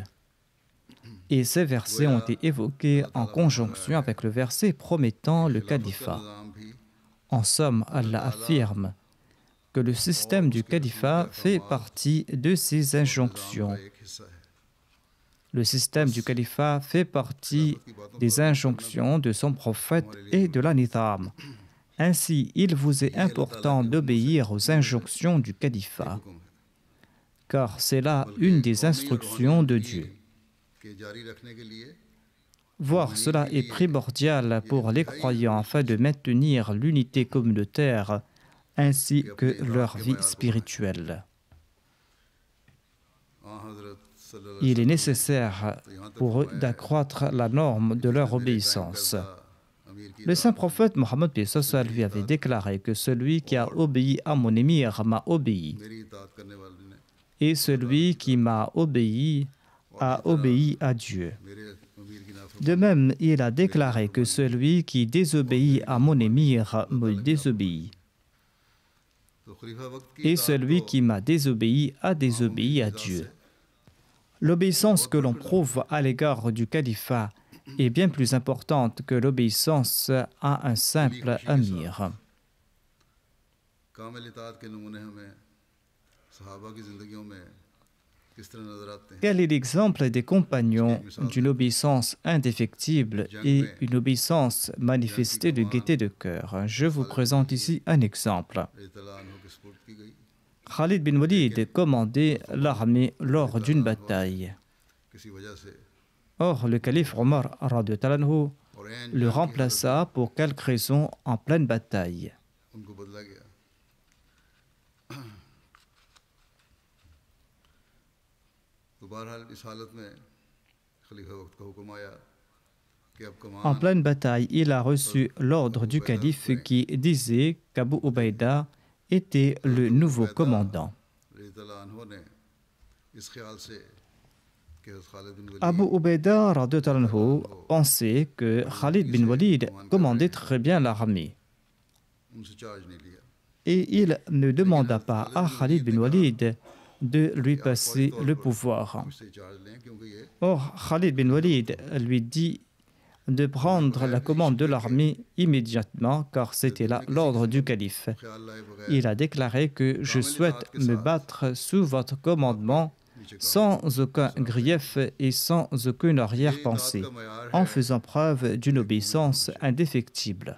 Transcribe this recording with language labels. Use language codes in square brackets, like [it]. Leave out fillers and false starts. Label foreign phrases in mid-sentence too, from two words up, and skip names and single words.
[fr] Et ces versets ont été évoqués en conjonction avec le verset promettant le califat. [ur] نظام بھی [fr] En somme, Allah affirme que le système du califat fait partie de ses injonctions. [ur] کا ایک حصہ ہے. [fr] Le système du califat fait partie des injonctions de son prophète et de la nizam. Ainsi, il vous est important d'obéir aux injonctions du califat, [ur] حکم ہے [fr] car c'est là une des instructions de Dieu. [ur] کہ جاری رکھنے کے لیے [fr] Voir cela est primordial pour les croyants afin de maintenir l'unité communautaire ainsi que leur vie spirituelle. [ur] حضرت صلی اللہ [fr] Il est nécessaire pour eux d'accroître la norme de leur obéissance. [ur] امیر کی [fr] Le saint prophète Mohammed lui avait déclaré que celui qui a obéi à mon émir m'a obéi, [ur] میری اطاعت کرنے والے نے [fr] et celui qui m'a obéi a obéi à Dieu. [ur] میرے امیر کی نافرمانی [fr] De même, il a déclaré que celui qui désobéit à mon émir me désobéit, [ur] تو خلیفہ وقت کی [fr] et celui qui m'a désobéi a désobéi à Dieu. L'obéissance que l'on prouve à l'égard du califat est bien plus importante que l'obéissance à un simple amir. [ur] کامل اطاعت کے نمونے ہمیں صحابہ کی زندگیوں میں کس طرح نظر آتے ہیں. [fr] Quel est l'exemple des compagnons d'une obéissance indéfectible et une obéissance manifestée de gaieté de cœur? Je vous présente ici un exemple. [ur] اطلاع عنہ کی سپرد کی گئی [fr] Khalid bin Walid commandait l'armée lors d'une bataille. [ur] کسی وجہ سے [fr] Or, le calife Omar [ar] رضي الله عنه [ur] اور عین [fr] le remplaça pour quelque raison en pleine bataille. [ur] ان کو بدلا گیا. تو بہرحال اس حالت میں خلیفہ وقت کا حکم آیا کہ اب [fr] En [ur] कमान [fr] pleine bataille, il a reçu l'ordre du calife qui disait qu'Abu Ubaïda était le nouveau commandant. [ur] اطلاع عنہ نے اس خیال سے کہ حضرت خالد بن ولید [fr] Abu Ubaïda [ar] رضي الله عنه [fr] pensait que Khalid bin Walid commandait très bien l'armée. [ur] ان سے چارج نہیں لیا. [fr] Et il ne demanda pas à Khalid bin Walid de lui passer le pouvoir. [ur] اس سے چارج لیں کیونکہ یہ [fr] Or, Khalid bin Walid lui dit de prendre la commande de l'armée immédiatement, car c'était là l'ordre du calife. Il a déclaré que je souhaite me battre sous votre commandement sans aucun grief et sans aucune arrière-pensée, en faisant preuve d'une obéissance indéfectible.